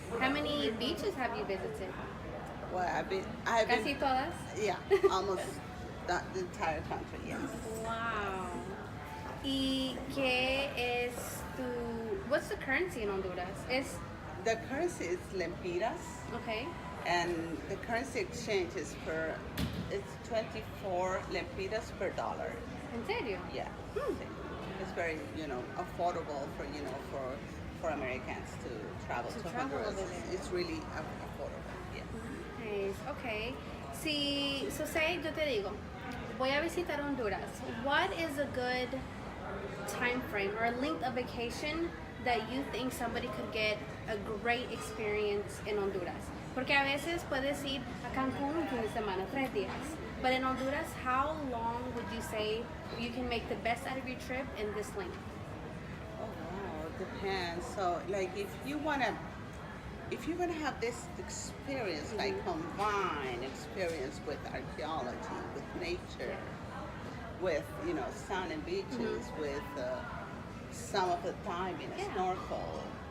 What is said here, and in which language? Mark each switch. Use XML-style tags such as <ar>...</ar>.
<en>How many beaches have you visited? Well, I've been.</en> <es>Casi todas.</es> <en>Yeah, almost the entire country. Yes. Wow.</en> <es>¿Y qué es</es> <en>what's the currency in Honduras? The currency is lempiras. Okay. And the currency exchange is it's 24 lempiras per dollar.</en> <es>¿En serio?</es> <en>Yeah. It's very, affordable for Americans to travel to Honduras. It's really affordable. Yeah. Nice. Okay. So say</en> <es>yo te digo, voy a visitar Honduras.</es> <en>What is a good time frame or length of vacation that you think somebody could get a great experience in Honduras?</en> <es>Porque a veces puedes ir a Cancún un fin de semana, 3 días.</es> <en>But in Honduras, how long would you say you can make the best out of your trip in this length? Oh wow, it depends. So like if you're gonna have this experience, like combine experience with archaeology, with nature, with sun and beaches, with some of the diving, snorkel.</en>